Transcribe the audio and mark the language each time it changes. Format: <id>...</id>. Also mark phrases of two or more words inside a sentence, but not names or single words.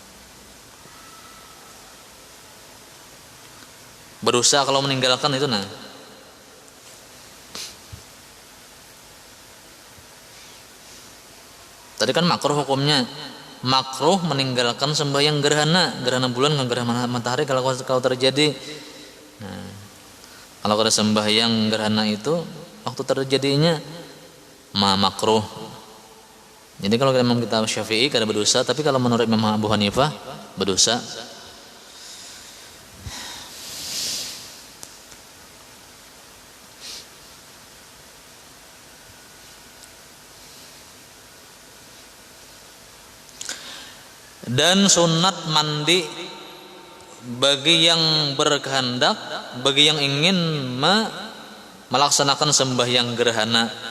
<bjn>Berdosa kalau meninggalkan itu nah.</bjn> <id>Tadi kan makruh hukumnya. Makruh meninggalkan sembahyang gerhana bulan dan gerhana matahari kalau terjadi. Nah, kalau ada sembahyang gerhana itu waktu terjadinya makruh.</id> <bjn>Jadi kalau Imam kita Syafi'i kada berdosa, tapi kalau menurut Imam Abu Hanifah berdosa.</bjn> <id>Dan sunat mandi bagi yang berkehendak, bagi yang ingin melaksanakan sembahyang gerhana.</id>